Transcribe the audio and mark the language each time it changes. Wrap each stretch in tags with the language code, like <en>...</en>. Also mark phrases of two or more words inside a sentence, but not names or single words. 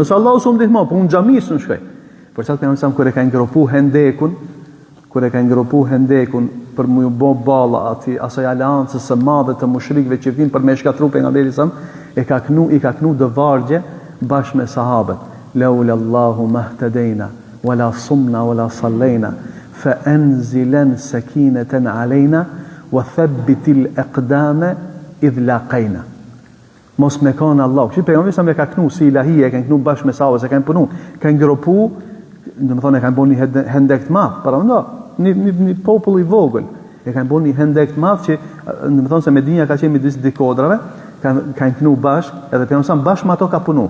<sq>Nëse Allahu s'u ndihmo, po unë xhamis në shkoj. Për çfarë pejgamberi kur e ka ngropu hendekun, për më bë balla asaj aleancës së madhe të mushrikëve që vinë për me shkatru pejgamberin sa, i ka knu dëvargje bashkë me sahabët.</sq> <ar>لولا الله ما اهتدينا ولا صمنا ولا صلينا فأنزلن سكينة علينا وثبت الأقدام إذ لاقينا.</ar> <sq>Mos me kanë Allah. Që pejgamberi sa me ka knu si ilahia, e kanë knu bashkë me sahabët, e kanë punu, kanë ngropu, domethënë e kanë bënë një hendek të madh, para ndo, një popull i vogël. E kanë bënë një hendek të madh që domethënë se Medinja ka qenë midis dy kodrave, kanë knu bashkë, edhe pejgamberi sa bashkë me ato ka punu.</sq>